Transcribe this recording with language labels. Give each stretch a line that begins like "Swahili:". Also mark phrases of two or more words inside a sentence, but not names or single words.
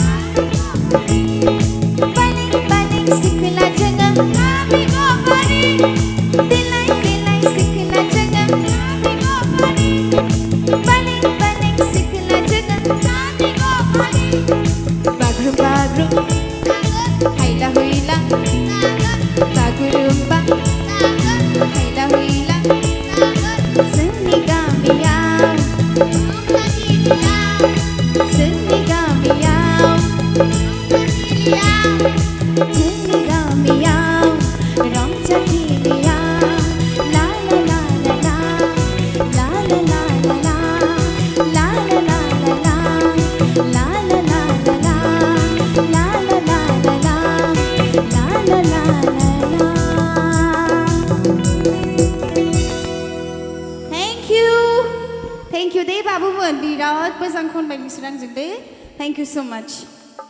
Bodo: Balik balik sikla jaga Kami go pari Dilai dilai sikla jaga Kami go pari Balik balik sikla jaga Kami go pari Bagrum bagrum Haila huila Bagurumba Haila huila Seni gamiyam Seni gamiyam Seni gamiyam Rong chakiliyam La la la la la La la la la la La la la la la La la la la la La la la la la La la la la la
English: Thank you Thank you
Bodo: deh babu mon birat मोजां खनबाय नोंसोर आंजों दे
English: Thank you so much